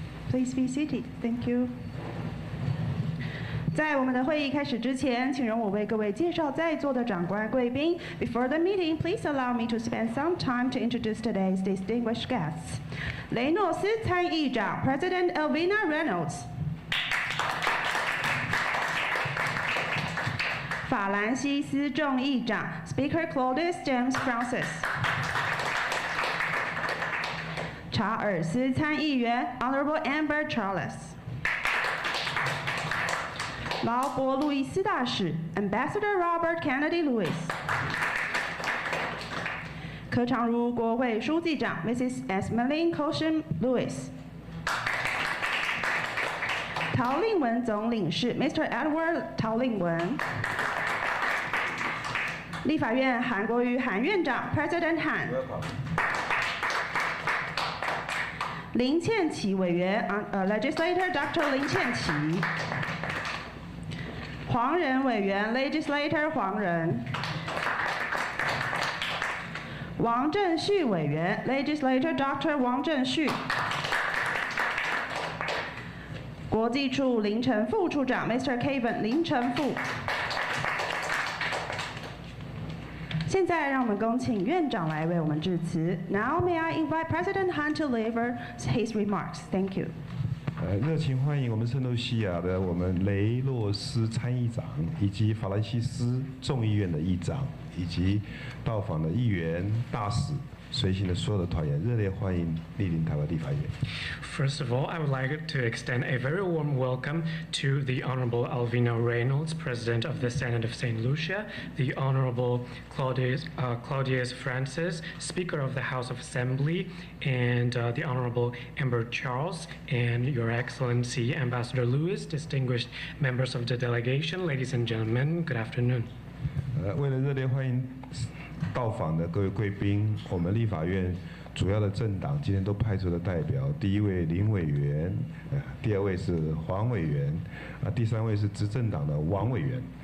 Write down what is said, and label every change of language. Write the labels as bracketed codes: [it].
[en] Please be seated. Thank you. [zh] 在我们的会议开始之前，请容我为各位介绍在座的长官贵宾。 [en] Before the meeting, please allow me to spend some time to introduce today's distinguished guests. 雷诺斯参议长 President Alvina Reynolds. 法兰西斯众议长 Speaker Claudius James Francis. 查尔斯参议员 Honorable Amber Charles. 劳勃路易斯大使 Ambassador Robert Kennedy Lewis. [zh] 柯长如国会书记长 Mrs. [en] Esmeline Cochin Lewis. [zh] 陶令文总领事 Mr. Edward 陶令文. 立法院韩国瑜韩院长 President Han. 林倩琪委员Legislator Dr. 林倩琪。黄仁委员 Legislator 黄仁。王正旭委员 Legislator Dr. 王正旭。国际处林成富处长 Mr. Kevin 林成富。现在让我们恭请院长来为我们致辞。 [en] Now may I invite President Han to deliver his remarks. Thank you. [zh] 热情欢迎我们圣露西亚的我们雷诺斯参议长，以及法兰西斯众议院的议长，以及到访的议员、大使。随行的所有的团员，热烈欢迎莅临台湾立法院。 [en] First of all, I would like to extend a very warm welcome to the Honorable Alvina Reynolds, President of the Senate of St. Lucia, the Honorable Claudius Francis, Speaker of the House of Assembly, and the Honorable Amber Charles, and Your Excellency Ambassador Lewis, distinguished members of the delegation, ladies and gentlemen, good afternoon. [zh] 为了热烈欢迎到访的各位贵宾，我们立法院主要的政党今天都派出了代表。第一位林委员，第二位是黄委员，第三位是执政党的王委员。